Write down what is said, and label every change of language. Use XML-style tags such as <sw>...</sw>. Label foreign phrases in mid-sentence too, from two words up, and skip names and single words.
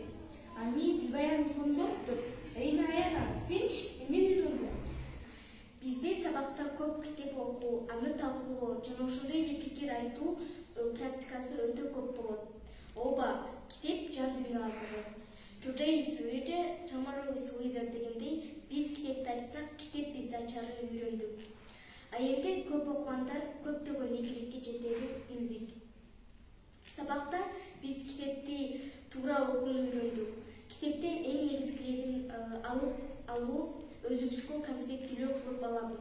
<ky>Мен Дилбаянын сонун болуптур. Эми Аяна, сенчи эмне үйрөндүң? Бизде сабакта көп китеп окуу, аны талкуулоо жана ошондой эле пикир айтуу практикасы өтө көп болот. Ооба, китеп жан дүйнөсү.</ky> <en>Today is reader, tomorrow is leader</en> <ky>дегендей, биз китепти ачсак, китеп бизди ачарын үйрөндүк. Айымды көп окугандар көптөгөн ийгиликке жетерин билдик. Сабакта биз китепти туура окууну үйрөндүк. Китептен эң негизгилерин алуу, өзүбүзгө конспектилөө кылып алабыз.</ky>